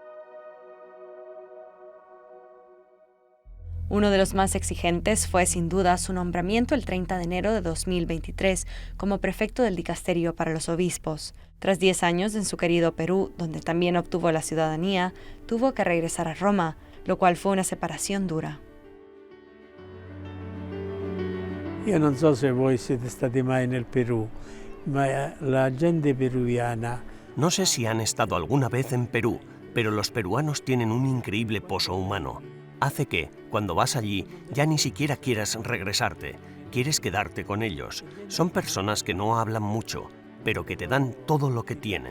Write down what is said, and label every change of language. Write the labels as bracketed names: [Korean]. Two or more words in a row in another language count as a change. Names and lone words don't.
[Spanish] Uno de los más exigentes fue sin duda su nombramiento el 30 de enero de 2023 como prefecto del dicasterio para los obispos. Tras 10 años en su querido Perú, donde también obtuvo la ciudadanía, tuvo que regresar a Roma, lo cual fue una separación dura. [Italian] Io non so se voi siete stati mai nel Perù, ma la gente peruviana. [Spanish] No sé si han estado alguna vez en Perú, pero los peruanos tienen un increíble pozo humano. Hace que, cuando vas allí, ya ni siquiera quieras regresarte, quieres quedarte con ellos. Son personas que no hablan mucho, pero que te dan todo lo que tienen.